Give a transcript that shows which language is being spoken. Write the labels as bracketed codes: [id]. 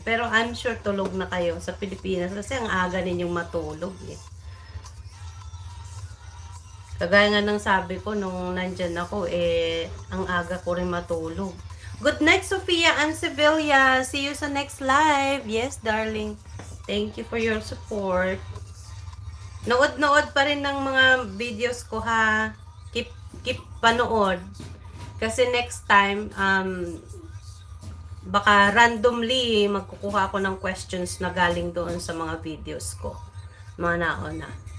[tl] Pero [en] I'm sure [tl] tulog na kayo sa Pilipinas kasi ang aga ninyong matulog eh. Kagaya nga ng sabi ko nung nandyan ako, ang aga ko rin matulog. [en] Good night, Sofia and Sevilla. See you sa next live. Yes, darling. Thank you for your support. [tl] Nood-nood pa rin ng mga videos ko ha. Keep panood. Kasi next time, baka randomly magkukuha ako ng questions na galing doon sa mga videos ko. Mga nauna.